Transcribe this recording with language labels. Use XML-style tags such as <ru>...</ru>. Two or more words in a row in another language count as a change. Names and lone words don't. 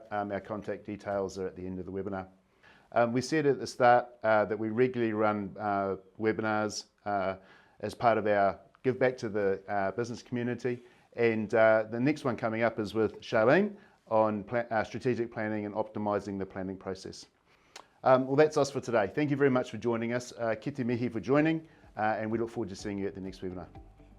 <en>Our contact details are at the end of the webinar. We said at the start that we regularly run webinars as part of our give back to the business community, and the next one coming up is with Charlene on strategic planning and optimising the planning process. Well, that's us for today. Thank you very much for joining us.</en> <mi>Ki te mihi</mi> <en>for joining, and we look forward to seeing you at the next webinar.</en>